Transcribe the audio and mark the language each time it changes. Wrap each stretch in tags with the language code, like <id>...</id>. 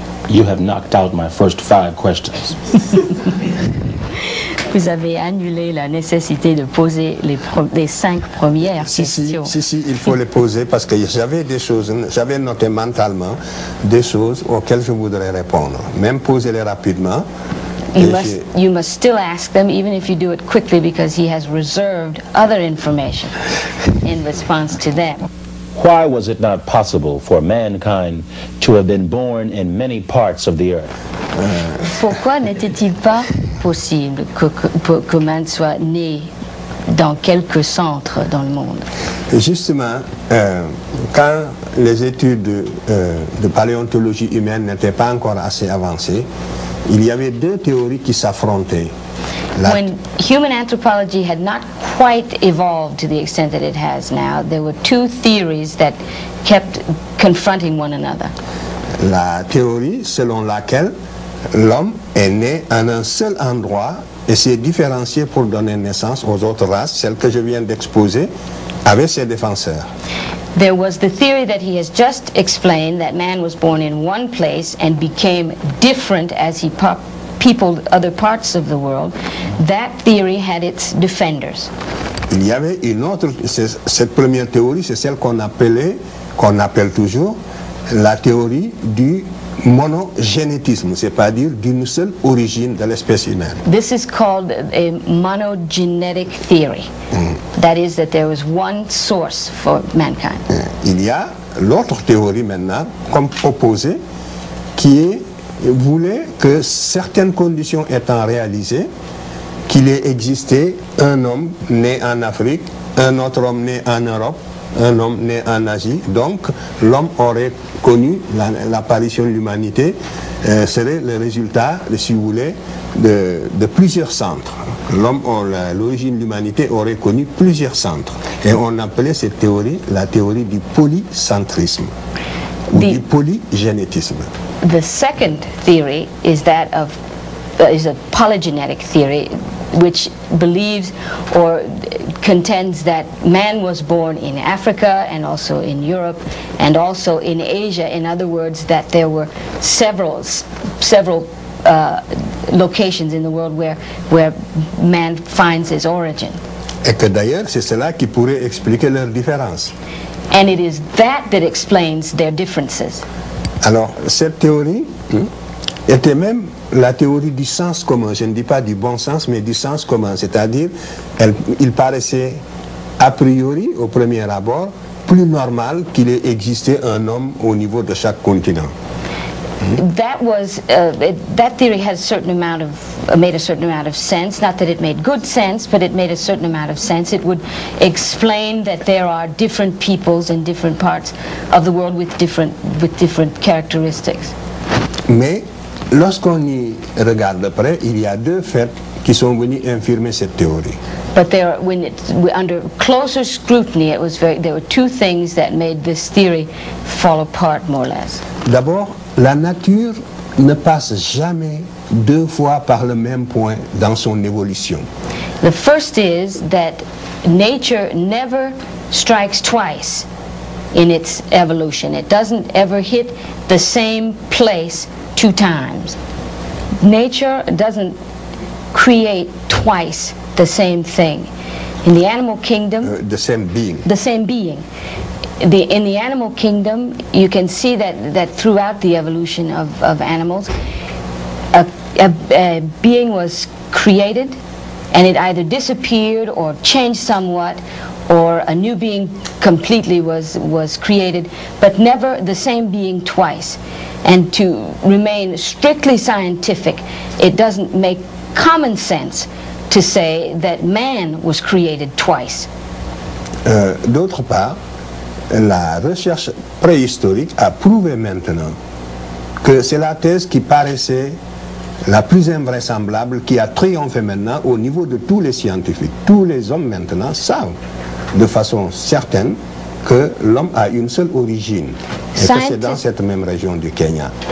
<en>You have knocked out my first 5 questions.</en> <fr>Vous avez annulé la nécessité de poser les 5 premières questions. Si, il faut les poser parce que j'avais des choses, j'avais noté mentalement des choses auxquelles je voudrais répondre. Même poser-les rapidement.</fr> <en>You must still ask them, even if you do it quickly, because he has reserved other information in response to them. Why was it not possible for mankind to have been born in many parts of the earth?</en> <fr>Pourquoi n'était-il pas possible que man soit né dans quelques centres dans le monde? Justement, quand les études de paléontologie humaine n'étaient pas encore assez avancées, il y avait 2 théories qui s'affrontaient.</fr> <en>When human anthropology had not quite evolved to the extent that it has now, there were 2 theories that kept confronting one another.</en> <fr>La théorie selon laquelle l'homme est né en un seul endroit et s'est différencié pour donner naissance aux autres races, celles que je viens d'exposer, avec ses défenseurs.</fr> <en>There was the theory that he has just explained, that man was born in one place and became different as he peopled other parts of the world. That theory had its defenders.</en> <fr>Il y avait une autre, cette première théorie, c'est celle qu'on appelle toujours la théorie du monogénétisme, c'est-à-dire d'une seule origine de l'espèce humaine.</fr> <en>This is called a monogenetic theory. That is, that there was one source for mankind.</en> <fr>Il y a l'autre théorie maintenant, comme opposée, qui voulait que certaines conditions étant réalisées, qu'il ait existé un homme né en Afrique, un autre homme né en Europe, un homme né en Asie. Donc l'homme aurait connu l'apparition de l'humanité, serait le résultat, si vous voulez, de plusieurs centres. L'origine de l'humanité aurait connu plusieurs centres. Et on appelait cette théorie la théorie du polycentrisme, ou du polygénétisme.</fr> <en>The second theory is that of is a polygenetic theory, which believes or contends that man was born in Africa and also in Europe and also in Asia. In other words, that there were several locations in the world where man finds his origin.</en> <fr>Et que d'ailleurs, c'est cela qui pourrait expliquer leurs différences.</fr> <en>And it is that explains their differences.</en> <fr>Alors, cette théorie était même la théorie du sens commun. Je ne dis pas du bon sens, mais du sens commun. C'est-à-dire, il paraissait a priori, au premier abord, plus normal qu'il ait existé un homme au niveau de chaque continent.</fr> <en>That theory has made a certain amount of sense. Not that it made good sense, but it made a certain amount of sense. It would explain that there are different peoples in different parts of the world with different characteristics.</en> <fr>Mais lorsqu'on y regarde de près, il y a deux faits qui sont venus infirmer cette théorie.</fr> <en>But under closer scrutiny, there were two things that made this theory fall apart more or less.</en> <fr>D'abord, la nature ne passe jamais deux fois par le même point dans son évolution.</fr> <en>The first is that nature never strikes twice in its evolution. It doesn't ever hit the same place two times. Nature doesn't create twice the same thing. In the animal kingdom, the same being. The same being. In the animal kingdom, you can see that throughout the evolution of animals, a being was created, and it either disappeared or changed somewhat, or a new being completely was created, but never the same being twice. And to remain strictly scientific, it doesn't make common sense to say that man was created twice.</en> <fr>D'autre part, la recherche préhistorique a prouvé maintenant que c'est la thèse qui paraissait la plus invraisemblable, qui a triomphé maintenant au niveau de tous les scientifiques. Tous les hommes maintenant savent de façon certaine que l'homme a une seule origine, et que c'est dans cette même région du Kenya.</fr>